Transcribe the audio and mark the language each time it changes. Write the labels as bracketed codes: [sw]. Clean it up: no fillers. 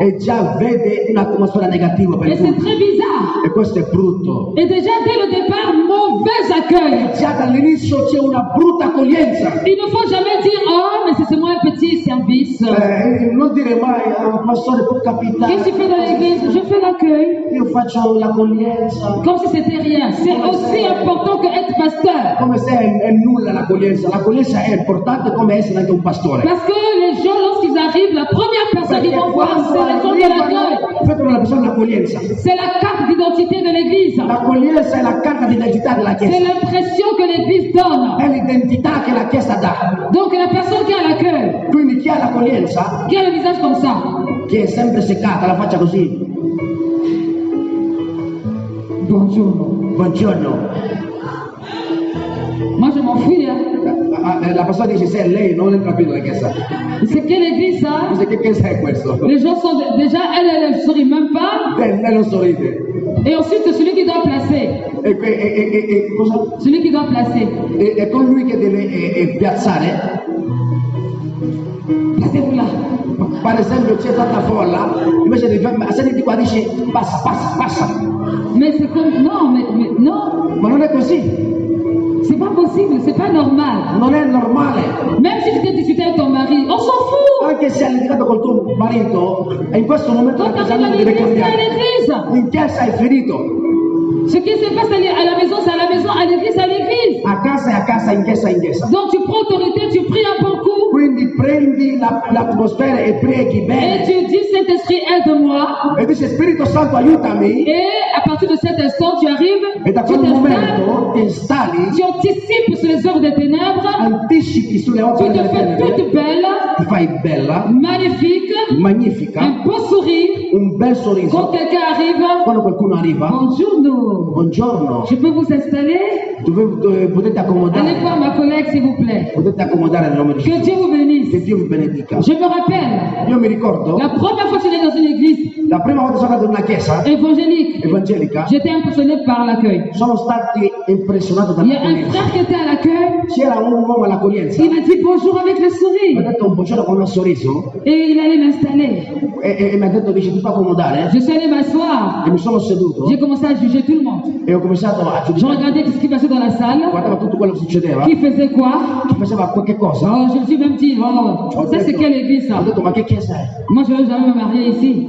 [it] e già vede un'atmosfera negativa per [fr] Et c'est [it] tutti. [fr] très bizarre. [it] E questo è brutto. [fr] Et déjà, dès le départ, mauvais accueil. [it] Già dall'inizio c'è una brutta accoglienza. [fr] Il ne faut jamais dire, oh, mais c'est seulement un petit service. [it] Non dire mai, pastore può capitare. [fr] Qu'est-ce que tu fais dans l'église? Je fais l'accueil. [it] Io faccio l'accoglienza. [fr] Comme si c'était rien. C'est aussi important que être pasteur. [it] Come se è nulla l'accoglienza. L'accoglienza è importante come essere anche un pastore. [fr] Parce que les gens, lorsqu'ils arrivent, la première personne qu'ils vont voir, c'est les gens de l'accueil. [it] Vedono la persona l'accoglienza. [fr] C'est la carte d'identité de l'église. [it] L'accoglienza è la carta d'identità della [fr] C'est [it] Chiesa. [fr] l'impression que l'église donne. [it] È l'identità che la Chiesa dà. [fr] Donc la personne qui a l'accueil, [it] Quindi chi ha l'accoglienza, [fr] qui a le visage comme ça, [it] che è sempre seccata, la faccia così. [fr] bonjour. [it] Buongiorno. [fr] Moi je m'en fous, hein. [it] La persona dice se è lei non entra più nella Chiesa. [fr] C'est quelle église ça? [it] Dice che Chiesa è questo? [fr] Les gens sont déjà, elle ne sourit même pas. [it] Lei non sorride. [fr] Et ensuite celui qui doit placer, [it] Cosa? [fr] celui qui doit placer, [it] È con lui che deve piazzare. [fr] placez-vous là. [it] Per esempio c'è tanta folla, invece di salire qua dice passa. [fr] Mais c'est comme, non, mais non. [it] Ma non è così. [fr] possible, c'est pas normal. [it] Non è normale. [fr] Même si tu t'es disputé avec ton mari, on s'en fout. [it] Anche se hai litigato col tuo marito, e in questo momento [fr] Quand tu arrives à [it] l'atteggiamento deve [fr] l'église, c'est à [it] cambiare. [fr] l'église. [it] In chiesa hai ferito, [fr] Ce qui se passe à la maison, c'est à la maison, à l'église, c'est à l'église. [it] a casa è a casa, in chiesa è in chiesa. [fr] Donc tu prends autorité, tu pries un bon coup [it] Quindi prendi l'atmosfera e preghi [fr] et [it] bene. [fr] tu dis Saint-Esprit, aide-moi. [it] E dici Spirito Santo aiutami. [fr] Et à partir de cet instant, tu arrives, [it] E da [fr] tu [it] quel [fr] t'installes, [it] momento ti installi, [fr] tu anticipes sur les œuvres des ténèbres, [it] anticipi sulle [fr] tu [it] opere [fr] te [it] delle [fr] fais [it] tenebre, [fr] toute belle, [it] ti fai bella, [fr] magnifique, [it] magnifica, [fr] un beau sourire. [it] un bel [fr] Quand [it] sorriso. [fr] quelqu'un arrive, [it] Quando qualcuno arriva, [fr] bonjour, [it] buongiorno, [fr] je peux vous installer? [it] potete accomodare, [fr] voir ma collègue, s'il vous plaît. [it] potete accomodare nel nome di [fr] Que [it] Gesù. [fr] Dieu vous [it] Che [fr] bénisse. [it] Dio vi benedica. [fr] Je me rappelle, [it] Io mi ricordo, [fr] la première fois que j'allais dans une église [it] la prima volta che sono andato in una chiesa [fr] évangélique, [it] evangelica, [fr] j'étais impressionné par l'accueil. [it] sono stati impressionato [fr] Il y a un [it] dall'accoglienza. [fr] frère qui était à l'accueil, [it] C'era un uomo all'accoglienza, [fr] il m'a dit bonjour avec le [it] mi ha [fr] sourire [it] detto un buongiorno con un sorriso [fr] et il allait m'installer. [it] e mi ha detto dice ti fa accomodare [fr] Je suis allé m'asseoir, [it] e mi sono seduto [fr] j'ai commencé à juger tout le monde. [it] e ho cominciato a [fr] Je [it] giudicare, [fr] regardais ce qui passait dans la salle, [it] guardavo tutto quello che succedeva, [fr] qui faisait quoi. [it] chi faceva qualche cosa. [fr] Oh, je me suis même dit, oh, ça c'est quelle église ça? [it] Ho detto ma che chiesa è? [fr] Moi je ne vais jamais me marier ici.